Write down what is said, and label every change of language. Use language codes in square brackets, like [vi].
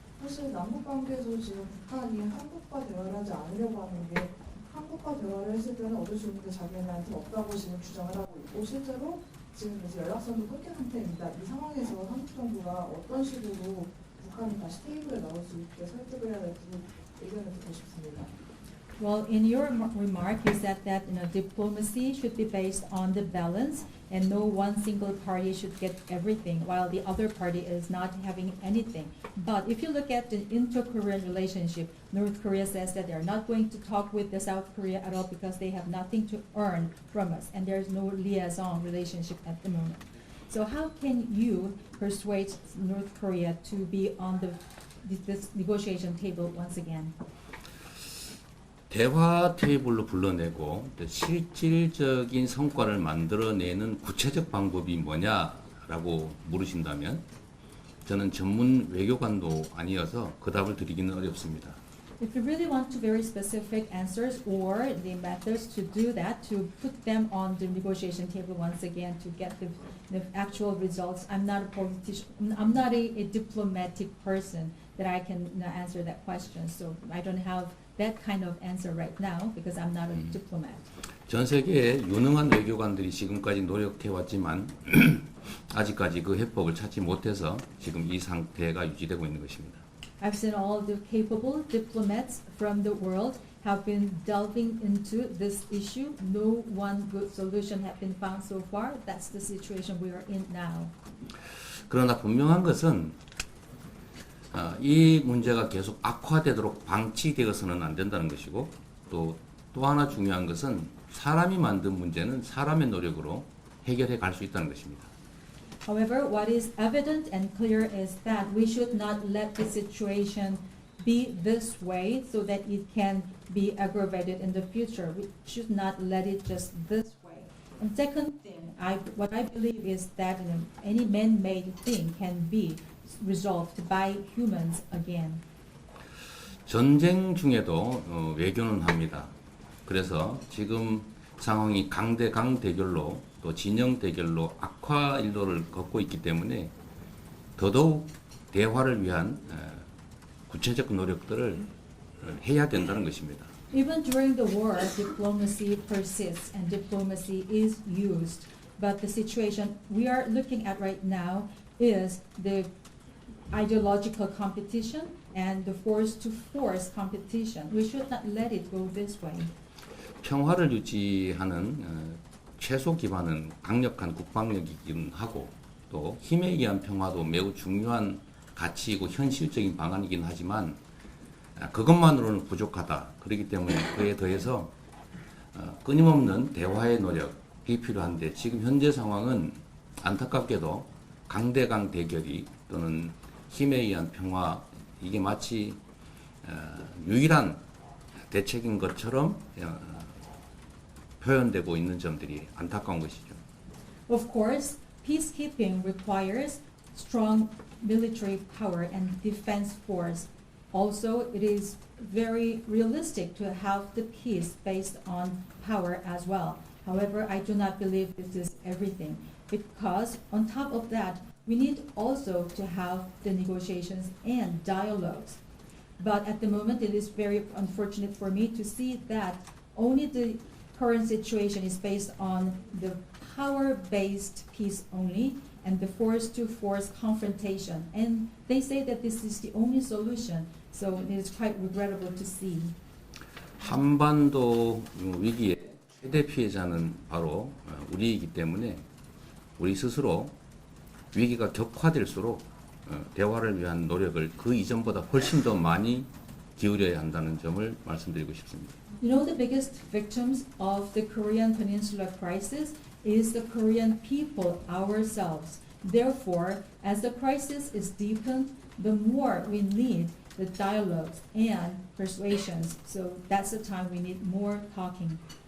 [ko] 사실 남북 관계에서 지금 북한이 한국과 대화를 하지 않으려고 하는 게 한국과 대화를 했을 때는 얻을 수 있는 게 자기네한테 없다고 지금 주장을 하고 있고 실제로 지금 이제 연락선도 끊긴 상태입니다. 이 상황에서 한국 정부가 어떤 식으로 북한이 다시 테이블에 나올 수 있게 설득을 해야 될지 의견을 듣고 싶습니다. [en] Well, in your remark, you said that diplomacy should be based on the balance, and no one single party should get everything, while the other party is not having anything. But if you look at the inter-Korean relationship, North Korea says that they're not going to talk with the South Korea at all because they have nothing to earn from us, and there's no liaison relationship at the moment. So how can you persuade North Korea to be on this negotiation table once again? [ko] 대화 테이블로 불러내고 실질적인 성과를 만들어내는 구체적 방법이 뭐냐라고 물으신다면 저는 전문 외교관도 아니어서 그 답을 드리기는 어렵습니다. [en] If you really want to very specific answers or the methods to do that, to put them on the negotiation table once again to get the actual results, I'm not a politician, I'm not a diplomatic person that I can answer that question. So I don't have that kind of answer right now because I'm not a diplomat. [ko] 전 세계의 유능한 외교관들이 지금까지 노력해왔지만 아직까지 그 해법을 찾지 못해서 지금 이 상태가 유지되고 있는 것입니다. [en] I've seen all the capable diplomats from the world have been delving into this issue. No one good solution has been found so far. That's the situation we are in now. [ko] 그러나 분명한 것은 이 문제가 계속 악화되도록 방치되어서는 안 된다는 것이고 또 하나 중요한 것은 사람이 만든 문제는 사람의 노력으로 해결해 갈 수 있다는 것입니다. [en] However, what is evident and clear is that we should not let the situation be this way so that it can be aggravated in the future. We should not let it just this way. And second thing, what I believe is that any man-made thing can be resolved by humans again. [ko] 전쟁 중에도 외교는 합니다. 그래서 지금 상황이 강대강 대결로 또 진영 대결로 악화 일로를 걷고 있기 때문에 더더욱 대화를 위한 구체적 노력들을 해야 된다는 것입니다. [en] Even during the war, diplomacy persists and diplomacy is used. But the situation we are looking at right now is the ideological competition and the force-to-force competition. We should not let it go this way. [ko] 평화를 유지하는 최소 기반은 강력한 국방력이긴 하고 또 힘에 의한 평화도 매우 중요한 가치이고 현실적인 방안이긴 하지만 그것만으로는 부족하다. 그렇기 때문에 그에 더해서 끊임없는 대화의 노력이 필요한데 지금 현재 상황은 안타깝게도 강대강 대결이 또는 힘에 의한 평화 이게 마치 유일한 대책인 것처럼 표현되고 있는 점들이 안타까운 것이죠. [en] Of course, peacekeeping requires strong military power and defense force. Also, it is very realistic to have the peace based on power as well. However, I do not believe this is everything because on top of that, we need also to have the negotiations and dialogues. But at the moment, it is very unfortunate for me to see that only the current situation is based on the power-based peace only and the force-to-force confrontation. And they say that this is the only solution. So it is quite regrettable to see. [ko] 한반도 위기의 최대 피해자는 바로 우리이기 때문에 우리 스스로 위기가 격화될수록 대화를 위한 노력을 그 이전보다 훨씬 더 많이 기울여야 한다는 점을 말씀드리고 싶습니다. [en] You know, the biggest victims of the Korean Peninsula crisis is the Korean people ourselves. Therefore, as the crisis is deepened, the more we need the dialogues and persuasions. So that's the time we need more talking.